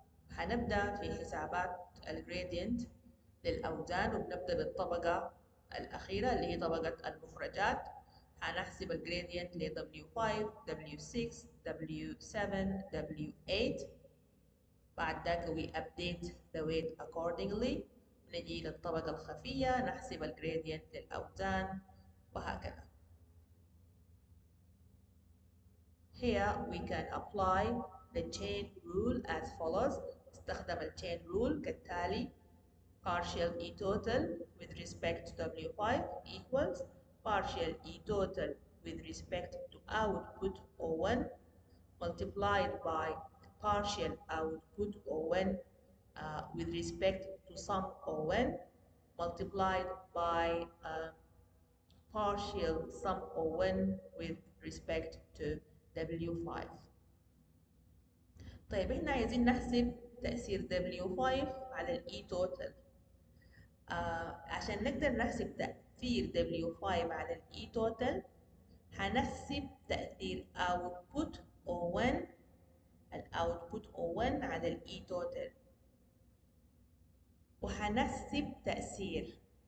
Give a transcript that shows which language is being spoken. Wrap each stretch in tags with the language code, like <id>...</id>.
<ar>هنبدأ في حسابات الجريدينت للأوزان، وبنبدأ بالطبقة الأخيرة اللي هي طبقة المخرجات. هنحسب الجريدينت ل W5 W6 W7 W8. بعد ذاك</ar> <en>we update the weight accordingly.</en> <ar>نجي للطبقة الخفية نحسب الجريدينت للأوزان وهكذا.</ar> <en>Here we can apply the chain rule as follows.</en> <ar>استخدم</ar> <en>chain rule</en> <ar>كالتالي:</ar> <en>partial E total with respect to W5 equals partial E total with respect to output O1 multiplied by partial output O1 with respect to sum O1 multiplied by partial sum O1 with respect to W5.</en> <ar>طيب احنا عايزين نحسب تأثير W5 على ال E total. عشان نقدر نحسب تأثير W5 على ال E total هنحسب تأثير output O1 الاوتبوت O1 على ال E total، وهنحسب تأثير</ar>